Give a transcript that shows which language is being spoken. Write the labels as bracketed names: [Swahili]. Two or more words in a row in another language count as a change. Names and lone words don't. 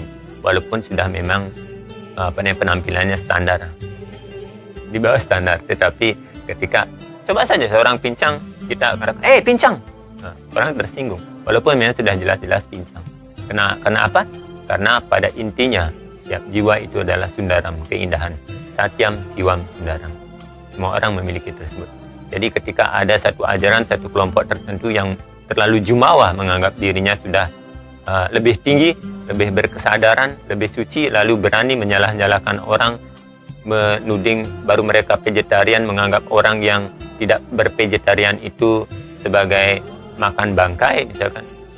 [Indonesian] Walaupun sudah memang penampilannya standar, di bawah standar. Tetapi ketika coba saja seorang pincang, kita katakan, pincang, nah, orang tersinggung. Walaupun memang sudah jelas-jelas pincang. Karena apa? Karena pada intinya ya, jiwa itu adalah sundaram, keindahan. [Sanskrit] Satyam, siwam, sundaram. [Indonesian] Semua orang memiliki tersebut. Jadi ketika ada satu ajaran, satu kelompok tertentu yang terlalu jumawa menganggap dirinya sudah lebih tinggi, lebih berkesadaran, lebih suci, lalu berani menyalah-nyalahkan orang, menuding baru mereka vegetarian, menganggap orang yang tidak bervegetarian itu sebagai makan bangkai misalkan.